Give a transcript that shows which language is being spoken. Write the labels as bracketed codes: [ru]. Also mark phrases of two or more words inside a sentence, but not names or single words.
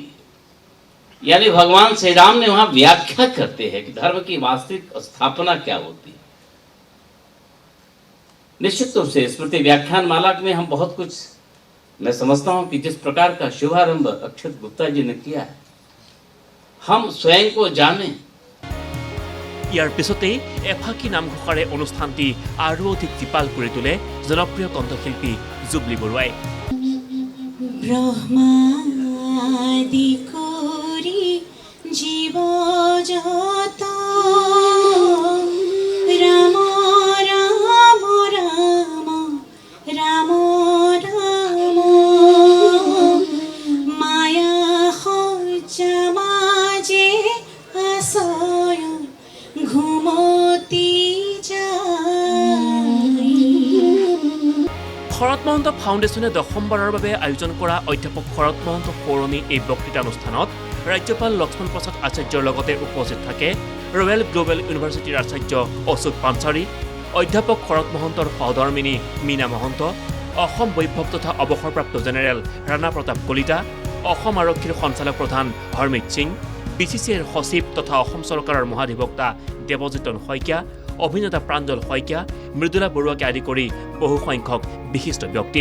[hi] यानी भगवान श्री राम ने वहां व्याख्या करते हैं कि धर्म की वास्तविक स्थापना क्या होती है। निश्चित रूप से स्मृति व्याख्यान माला में हम बहुत कुछ, मैं समझता हूं कि जिस प्रकार का शुभारंभ अक्षत गुप्ता जी ने किया है, हम स्वयं को जाने। [as] ইয়াৰ পিছতেই এফাকি নামঘোষাৰে অনুষ্ঠানটি আৰু অধিক জীপাল কৰি তোলে জনপ্ৰিয় কণ্ঠশিল্পী জুবলি বৰুৱাই। ব্রহ্মাদি করি জীব যত রাম রাম রাম রাম রাম মায়া সজ্জা মাঝে আশয় ঘুমতি যায়। শৰৎ মহন্ত ফাউণ্ডেশ্যনে দশমবাৰৰ বাবে আয়োজন কৰা অধ্যাপক শৰৎ মহন্ত সৌৰণী এই বক্তৃতানুষ্ঠানত ৰাজ্যপাল লক্ষ্মণ প্ৰসাদ আচাৰ্যৰ লগতে উপস্থিত থাকে ৰয়েল গ্লোবেল ইউনিভাৰ্চিটিৰ আচাৰ্য অশোক পাঞ্চাৰী, অধ্যাপক শৰৎ মহন্তৰ সহধৰ্মিনী মীনা মহন্ত, অসম বৈভৱ তথা অৱসৰপ্ৰাপ্ত জেনেৰেল ৰাণা প্ৰতাপ কলিতা, অসম আৰক্ষীৰ সঞ্চালক প্ৰধান হৰমিত সিং, BCCৰ সচিব তথা অসম চৰকাৰৰ মহাধিবক্তা দেৱজিতন শইকীয়া, অভিনেতা প্ৰাঞ্জল শইকীয়া, মৃদুলা বৰুৱাকে আদি কৰি বহুসংখ্যক বিশিষ্ট ব্যক্তি।